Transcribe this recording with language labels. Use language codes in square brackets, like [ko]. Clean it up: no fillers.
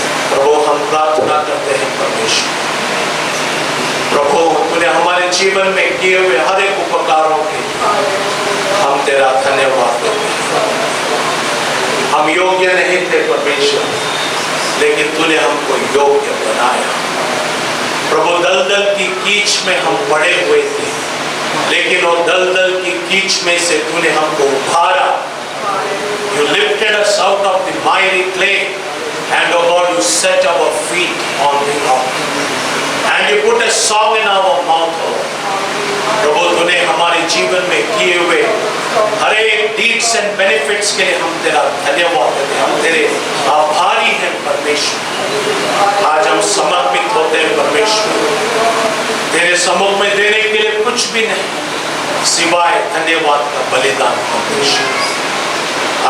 [hi] प्रभु हम प्रार्थना करते हैं परमेश्वर, प्रभु तूने हमारे जीवन में किए हुए हर एक उपकारों के हम तेरा धन्यवाद देते हैं। हम योग्य नहीं थे परमेश्वर, लेकिन तूने हमको योग्य बनाया। प्रभु दलदल की कीच में हम पड़े हुए थे, लेकिन वो दलदल की कीच में से तूने हमको उठाया। [en] You lifted us out of the miry clay, and oh God, you set our feet on the rock, and you put a song in our mouth. [hi] प्रभु तूने हमारे जीवन में किए हुए हर एक [en] deeds and benefits [hi] के लिए हम तेरा धन्यवाद देते हैं। हम तेरे आभारी हैं परमेश्वर। आज हम समर्पित होते हैं परमेश्वर, तेरे सम्मुख में देने के लिए कुछ भी नहीं सिवाय धन्यवाद का बलिदान परमेश्वर।